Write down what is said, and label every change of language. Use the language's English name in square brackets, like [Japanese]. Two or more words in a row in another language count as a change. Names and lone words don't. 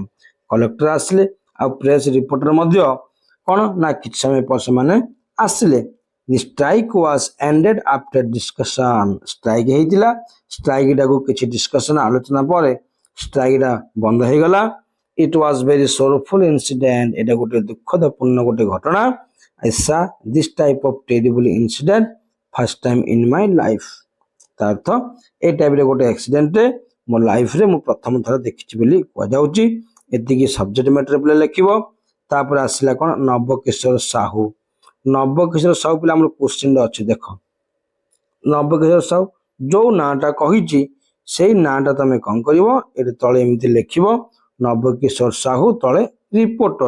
[Odia] କଲେକ୍ଟର ଆସିଲେ ଆଉ ପ୍ରେସ ରିପୋର୍ଟର ମଧ୍ୟ କଣ ନା କିଛି ସମୟ ପରେ ସେମାନେ ଆସିଲେ. [English] The strike was ended after discussion. [Odia] ଷ୍ଟ୍ରାଇକ ହେଇଥିଲା, ଷ୍ଟ୍ରାଇକ ଟାକୁ କିଛି ଡିସ୍କସନ ଆଲୋଚନା ପରେ ଷ୍ଟ୍ରାଇକ ଟା ବନ୍ଦ ହେଇଗଲା. [English] It was very sorrowful incident. [Odia] ଏଟା ଗୋଟେ ଦୁଃଖଦପୂର୍ଣ୍ଣ ଗୋଟେ ଘଟଣା. [English] I saw this type of terrible incident first time in my life. [Odia] ତା ଅର୍ଥ ଏଇ ଟାଇପରେ ଗୋଟେ ଆକ୍ସିଡେଣ୍ଟ ମୋ ଲାଇଫରେ ମୁଁ ପ୍ରଥମ ଥର ଦେଖିଛି ବୋଲି କୁହାଯାଉଛି. ଏତିକି [English] subject matter [Odia] ପିଲା ଲେଖିବ. ତାପରେ ଆସିଲା କଣ ନବକିଶୋର ସାହୁ. ନବକିଶୋର ସାହୁ ପିଲା ଆମର କୋଶ୍ଚିନ୍ ଅଛି. ଦେଖ ନବକିଶୋର ସାହୁ ଯୋଉ ନାଁଟା କହିଛି ସେଇ ନାଁଟା ତମେ କଣ କରିବ ଏଠି ତଳେ ଏମିତି ଲେଖିବ ନବକିଶୋର ସାହୁ ତଳେ ରିପୋର୍ଟର.